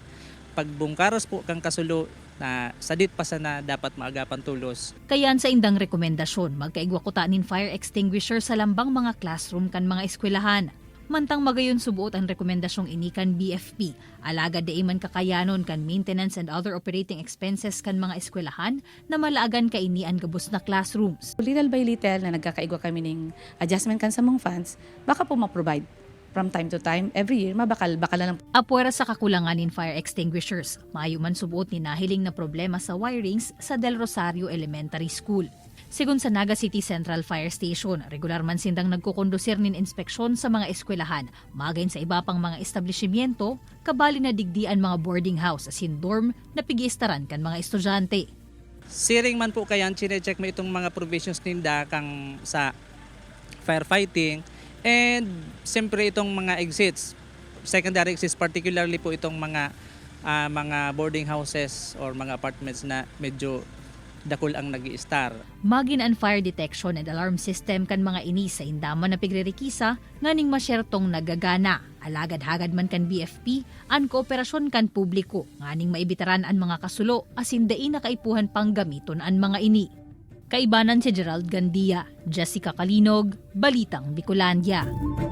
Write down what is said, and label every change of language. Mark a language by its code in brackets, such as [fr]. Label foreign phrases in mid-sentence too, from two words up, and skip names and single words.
[bik] Pag bungkaros po kang kasulo na sadit pa sana dapat maagapan tulos. Kayan sa indang rekomendasyon, magkaigwa kutanin [en] fire extinguisher [bik] sa lambang mga classroom kan mga eskwelahan. Mantang magayon subuot ang rekomendasyong inikan BFP, alagad daiman kakayanon kan [en] maintenance and other operating expenses [bik] kan mga eskwelahan na malaagan kainian gabos na classrooms. [en] Little by little [bik] na nagkakaigwa kami ng adjustment kan sa mga funds, baka po ma-provide [en] from time to time, every year, [bik] bakal na lang. Apwera sa kakulangan in [en] fire extinguishers, [bik] maayo man subuot ni nahiling na problema sa wirings sa Del Rosario Elementary School. Sigun sa Naga City Central Fire Station, regular man sindang nagkukondusir nin inspeksyon sa mga eskwelahan, magayon sa iba pang mga establishmento, kabali na digdian mga [en] boarding house [bik] asin dorm na pigiistaran kan mga estudyante. Siring man po kayan, chinecheck mo itong mga provisions ninda kang sa firefighting. And siyempre itong mga [en] exits, secondary exits, particularly [bik] po itong mga [en] boarding houses [bik] or mga apartments na medyo dakol ang nag-i-star. Magin ang [en] fire detection and alarm system [bik] kan mga ini sa indaman na pigririkisa nganing masyertong nagagana. Alagad-hagad man kan BFP, ang kooperasyon kan publiko, nganing maibitaran ang mga kasulo asin dai na kaipuhan pang gamiton ang mga ini. Kaibanan si Gerald Gandia, Jessica Kalinog, Balitang Bicolandia.